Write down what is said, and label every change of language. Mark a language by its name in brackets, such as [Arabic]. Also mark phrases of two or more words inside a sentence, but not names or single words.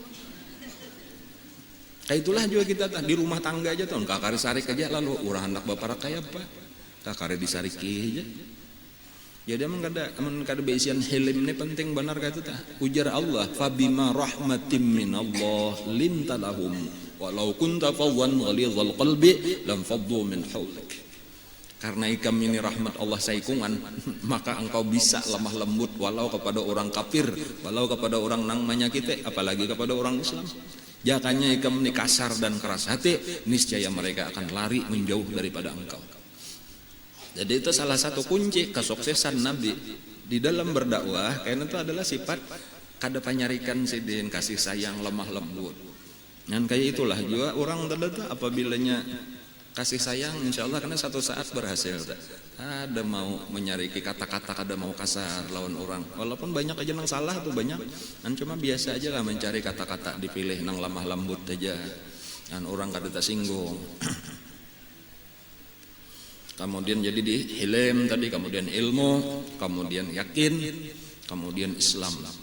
[Banjar] Kayak itulah juga kita di rumah tangga aja tuh, kakare sarik aja lalu urang anak bapak kaya apa? Kakare disariki aja. Jadi amun kada baisian hilim ini penting benar kata tah. Ujar Allah, [Arabic] "فبما رحمة من الله لنت لهم ولو كنت فظا غليظ القلب لانفضوا من حولك." [Banjar] Karena ikam ini rahmat Allah saikungan, maka engkau bisa lemah lembut walau kepada orang kafir, walau kepada orang nang menyakiti, apalagi kepada orang Islam. Jakanya ikam ini kasar dan keras hati, niscaya mereka akan lari menjauh daripada engkau. Jadi itu salah satu kunci kesuksesan Nabi di dalam berdakwah, karena itu adalah sifat kada panyarikan sidin, kasih sayang, lemah lembut. Dan kayak itulah juga orang terdekat apabila kasih sayang, [Arabic] إن شاء الله [Banjar] karena satu saat berhasil. Ada mau menyariki kata-kata, kada mau kasar lawan orang. Walaupun banyak aja nang salah tuh banyak, dan cuma biasa aja lah mencari kata-kata dipilih nang lemah lembut aja, dan orang kada tersinggung. Kemudian jadi di hilm tadi, kemudian ilmu, kemudian yakin, kemudian Islam.